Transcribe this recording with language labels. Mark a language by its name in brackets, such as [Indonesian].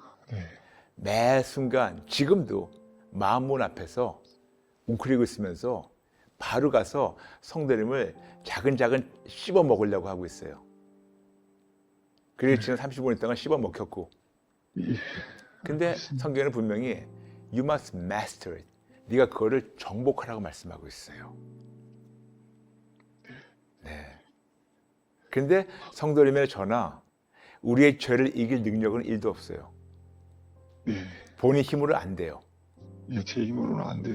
[Korean] 네, 매 순간 지금도 마음 문 앞에서 웅크리고 있으면서 바로 가서 성도님을 자근자근 씹어 먹으려고 하고 있어요. 그리고 지금 30분 동안 씹어 먹혔고. 예, [English] 근데 성경에는 분명히 You must master it. [Korean] 네가 그거를 정복하라고 말씀하고 있어요. 네. 근데 성도님의 저나 우리의 죄를 이길 능력은 1도 없어요. 네, 본인 힘으로 안 돼요. 예, 제 힘으로는 안 돼요.